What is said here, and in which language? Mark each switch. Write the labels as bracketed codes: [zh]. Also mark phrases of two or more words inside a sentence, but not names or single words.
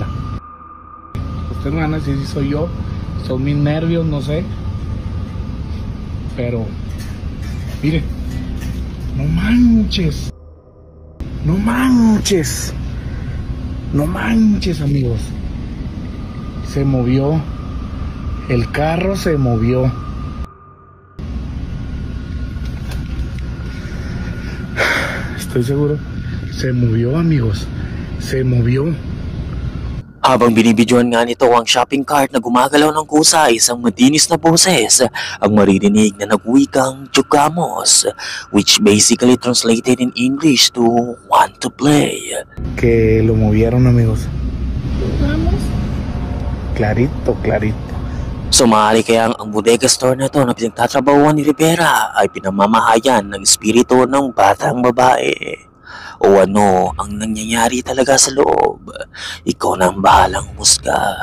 [es] Ustedes me van a decir si soy yo, son mis nervios, no sé, pero mire, no manches, amigos. Se movió. El carro se movió. Estoy seguro. Se movió, amigos. Se movió. [tl] Habang binibidyoan nga nito ang shopping cart na gumagalaw ng kusa, isang madinis na boses ang maririnig na nagwikang chukamos, [en] which basically translated in English to want to play. [es] Que lo movieron, amigos. Clarito. [tl] So maaari kaya ang bodega store na to na pinagtatrabahuan ni Rivera ay pinamamahayan ng espiritu ng batang babae. O ano ang nangyayari talaga sa loob? Ikaw na ang bahalang humusga.